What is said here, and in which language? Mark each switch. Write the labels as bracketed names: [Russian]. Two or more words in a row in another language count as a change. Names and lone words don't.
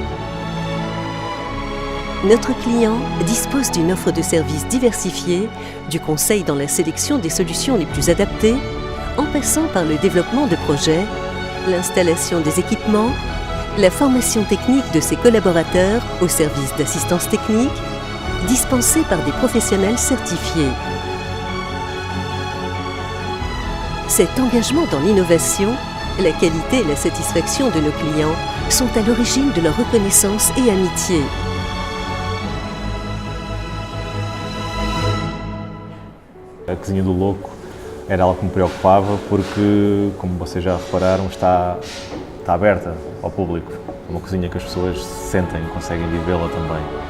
[French] Notre client dispose d'une offre de services diversifiée, du conseil dans la sélection des solutions les plus adaptées, en passant par le développement de projets, l'installation des équipements, la formation technique de ses collaborateurs au service d'assistance technique, dispensée par des professionnels certifiés. Cet engagement dans l'innovation, la qualité et la satisfaction de nos clients sont à l'origine de leur reconnaissance et amitié. [Portuguese] A Cozinha do Louco era algo que me preocupava porque, como vocês já repararam, está aberta ao público. É uma cozinha que as pessoas sentem, conseguem vivê-la também.